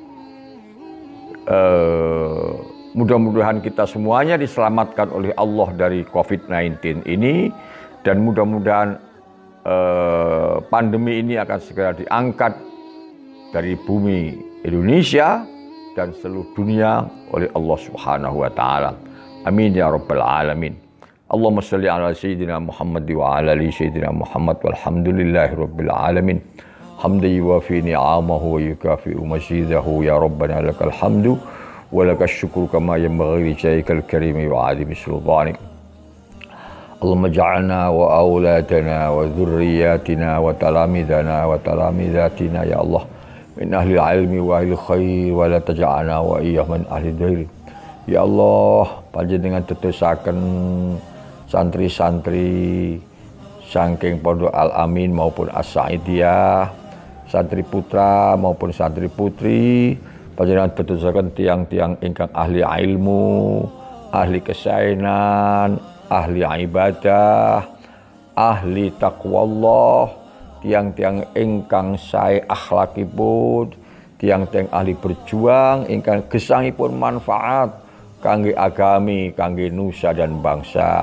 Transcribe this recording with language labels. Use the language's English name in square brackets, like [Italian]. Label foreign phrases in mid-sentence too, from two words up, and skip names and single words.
[Indonesian] Mudah-mudahan kita semuanya diselamatkan oleh Allah dari COVID-19 ini, dan mudah-mudahan pandemi ini akan segera diangkat dari bumi Indonesia dan seluruh dunia oleh Allah [Arabic] سبحانه وتعالى. آمين يا رب العالمين. اللهم صل على سيدنا محمد وعلى آل سيدنا محمد والحمد لله رب العالمين. حمدا يوافي نعمه ويكافئ مزيده يا ربنا لك الحمد ولك الشكر كما ينبغي لجلال وجهك الكريم وعظيم سلطانك. اللهم اجعلنا وأولادنا وذرياتنا وتلاميذنا وتلميذاتنا يا الله من أهل العلم وأهل الخير ولا تجعلنا وإياهم من أهل الضير. يا الله, [Javanese] panjenengan tetesaken santri-santri saking Pondok Al-Amin maupun As-Sa'idiyah, santri putra maupun santri putri, panjenengan tetesaken tiang-tiang ingkang ahli ilmu, ahli kesaenan, ahli ibadah, ahli taqwallah, tiang-tiang ingkang sae akhlakipun, tiang-tiang ahli berjuang ingkang gesangipun manfaat kangge agami, kangge [Indonesian] nusa dan bangsa.